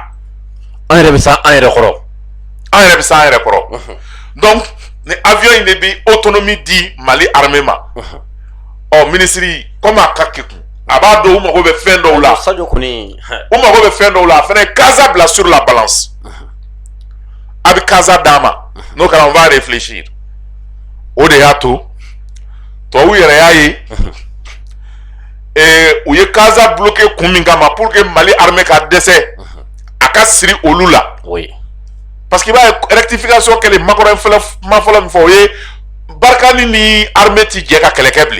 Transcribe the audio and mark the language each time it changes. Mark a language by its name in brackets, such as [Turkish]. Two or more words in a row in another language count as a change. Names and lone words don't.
[Bambara] an yɛrɛ bɛ sa an yɛrɛ kɔrɔ an yɛrɛ bɛ sa an yɛrɛ kɔrɔ donc ni avion in de bɛ autonomie di Mali armée ma ɔ [French] ministre comme [Bambara] a ka kekun a b'a dɔn u mago bɛ fɛn dɔw la Sadio kɔni u mago bɛ fɛn dɔw la a fana ye Casa bila [French] sur la balance [Bambara] a bɛ Casa d'a ma n'o kɛra [French] on va réfléchir [Bambara] o de y'a to tubabu yɛrɛ y'a ye u ye Casa bloqué kun min kama [French] pour que [Bambara] Mali armée ka dɛsɛ a ka siri olu la [French] oui parce que [Bambara] i b'a ye rectification kɛlen Macron ma fɔlɔ min fɔ o ye Barkhane ni armée ti jɛ ka kɛlɛ kɛ bilen